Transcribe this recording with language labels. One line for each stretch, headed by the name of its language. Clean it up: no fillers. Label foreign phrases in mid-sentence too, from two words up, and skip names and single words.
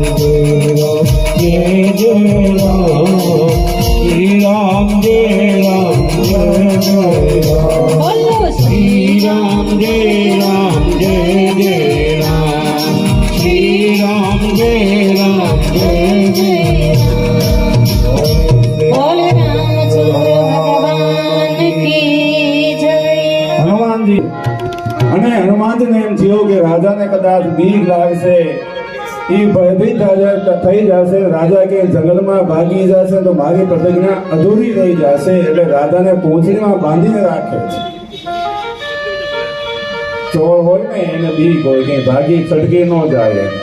Hindi: जय राम जय जय राम, श्री राम जय राम जय जय राम, बोलो श्री राम जय राम जय जय राम, श्री राम जय राम जय जय राम, बोल रामचंद्र भगवान की
Gujarati: રાજાને કદાચ બીક લાગશે, એ ભયભીત થઈ જશે, રાજા કે જંગલમાં ભાગી જશે તો મારી પ્રતિજ્ઞા અધૂરી રહી જશે, એટલે રાજાને પૂંછડીમાં બાંધીને રાખે છે. ચોર હોય ને એને બીક હોય કે ભાગી છટકી ન જાય.